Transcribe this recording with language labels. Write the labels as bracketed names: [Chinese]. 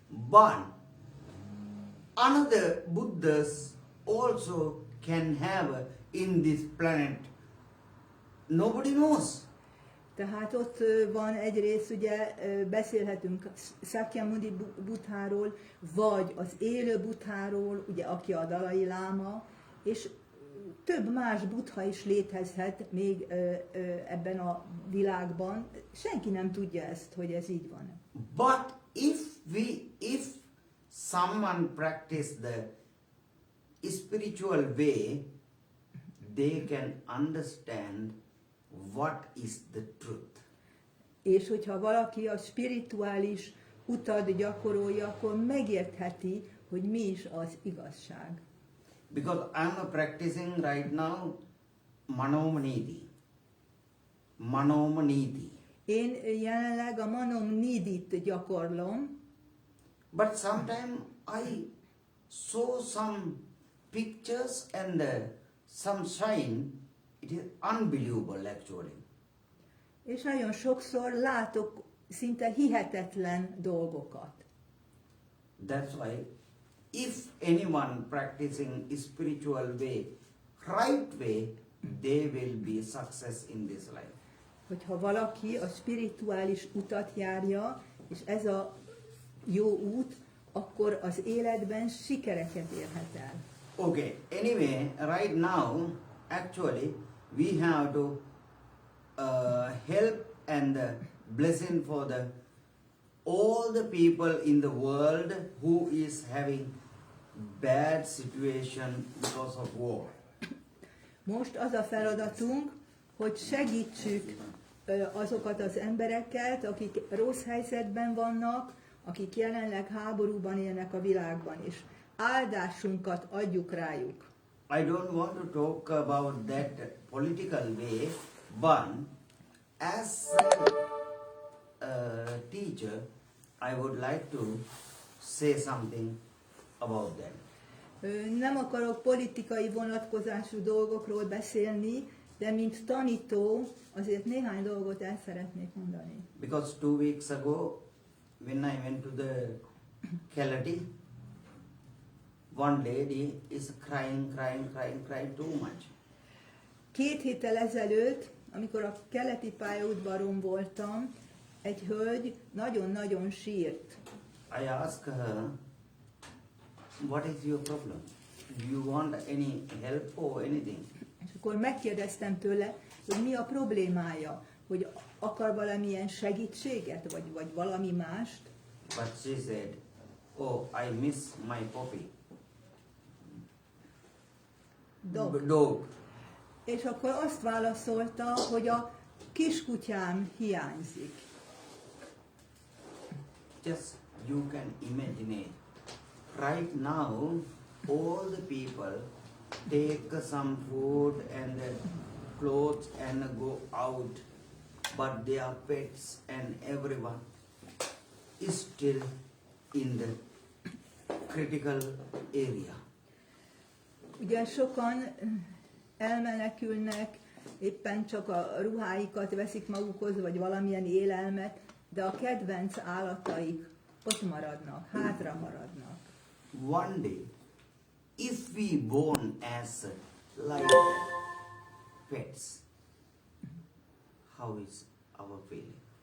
[English] But another Buddhas also can have in this planet. Nobody knows. [Hungarian] Tehát ott van egyrészt, ugye beszélhetünk Sakyamuni Buddháról, vagy az élő Buddháról, ugye aki a Dalai Lama, és több más buddha is létezhet még ebben a világban. Senki nem tudja ezt, hogy ez így van. [English] But if someone practice the spiritual way, they can understand what is the truth. [Hungarian] És hogyha valaki a spirituális utat gyakorolja, akkor megértheti, hogy mi is az igazság. [English] Because I'm practicing right now Manomaniti. Manomaniti. [Hungarian] Én jelenleg a Manom-Nidit gyakorlom, [English] But sometimes I saw some pictures and some sign. It is unbelievable actually. [Hungarian] és nagyon sokszor látok szinte hihetetlen dolgokat. [English] That's why if anyone practicing spiritual way, right way, they will be success in this life. [Hungarian] Hogyha valaki a spirituális utat járja, és ez a jó út, akkor az életben sikereket érhet el. [English] Okay, anyway, right now, actually, we have to help and blessing for all the people in the world who is having bad situation because of war. [Hungarian] Most az a feladatunk, hogy segítsük azokat az embereket, akik rossz helyzetben vannak, akik jelenleg háborúban élnek a világban, és áldásunkat adjuk rájuk. [English] I don't want to talk about that political way, but as a teacher, I would like to say something about that. [Hungarian] Nem akarok politikai vonatkozású dolgokról beszélni, de mint tanító azért néhány dolgot el szeretnék mondani. [English] Because 2 weeks ago, when I went to the Kelati, one lady is crying too much. [Hungarian] 2 héttel ezelőtt, amikor a keleti pályaudvaron voltam, egy hölgy nagyon-nagyon sírt. [English] I asked her, what is your problem? Do you want any help or anything? [Hungarian] És akkor megkérdeztem tőle, hogy mi a problémája, hogy akar valamilyen segítséget, vagy valami mást. [English] But she said, oh, I miss my puppy. Dog. [Hungarian] És akkor azt válaszolta, hogy a kiskutyám hiányzik. [English] Just you can imagine it. Right now, all the people take some food and clothes and go out, but their pets and everyone is still in the critical area. [Hungarian] Ugye sokan elmenekülnek, éppen csak a ruháikat veszik magukhoz, vagy valamilyen élelmet, de a kedvenc állataik ott maradnak, hátra maradnak. [English] One day, if we born as like pets, how is our feeling?